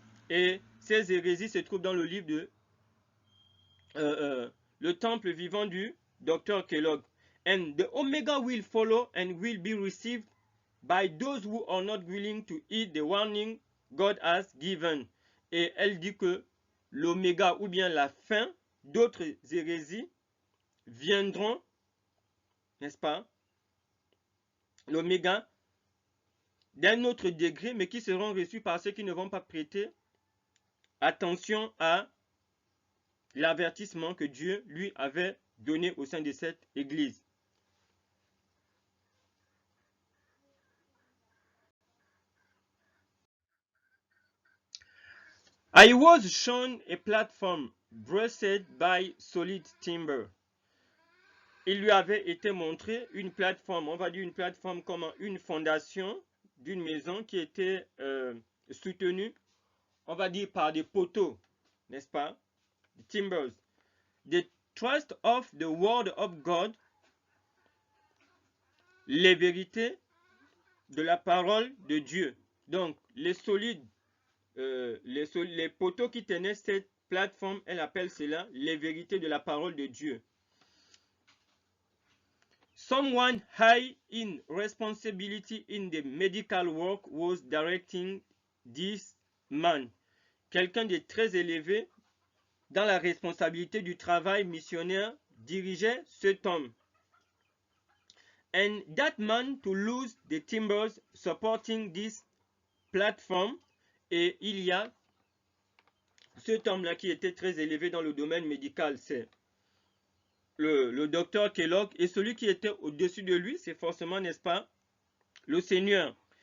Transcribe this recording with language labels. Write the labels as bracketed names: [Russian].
[French] Et ces hérésies se trouvent dans le livre de Le Temple vivant du Dr. Kellogg. [English] And the Omega will follow and will be received by those who are not willing to heed the warning God has given. [French] Et elle dit que l'Oméga ou bien la fin d'autres hérésies viendront, n'est-ce pas, l'Oméga d'un autre degré, mais qui seront reçus par ceux qui ne vont pas prêter attention à l'avertissement que Dieu lui avait donné au sein de cette église. [English] I was shown a platform braced by solid timber. [French] Il lui avait été montré une plateforme, on va dire une plateforme comme une fondation d'une maison qui était soutenue, on va dire par des poteaux, n'est-ce pas? [English] The timbers. The trust of the word of God, [French] les vérités de la parole de Dieu. Donc, les solides, les poteaux qui tenaient cette plateforme, elle appelle cela les vérités de la parole de Dieu. [English] Someone high in responsibility in the medical work was directing this man. [French] Quelqu'un de très élevé dans la responsabilité du travail missionnaire dirigeait cet homme. [English] And that man to lose the timbers supporting this platform. [French] Et il y a cet homme-là qui était très élevé dans le domaine médical, c'est le docteur Kellogg, et celui qui était au-dessus de lui, c'est forcément, n'est-ce pas, le Seigneur.